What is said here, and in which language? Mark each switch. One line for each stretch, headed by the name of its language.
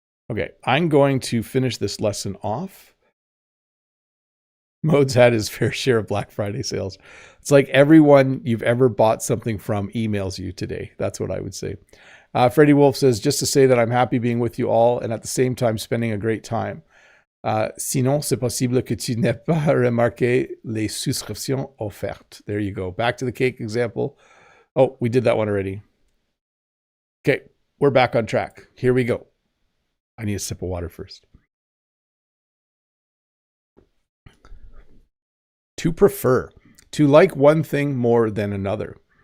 English: Okay, I'm going to finish this lesson off. Mode's had his fair share of Black Friday sales. It's like everyone you've ever bought something from emails you today. That's what I would say. Freddie Wolf says, just to say that I'm happy being with you all and at the same time spending a great time.
French: Sinon, c'est possible que tu n'aies pas remarqué les souscriptions offertes.
English: There you go. Back to the cake example. Oh, we did that one already. Okay, we're back on track. Here we go. I need a sip of water first. To prefer, to like one thing more than another.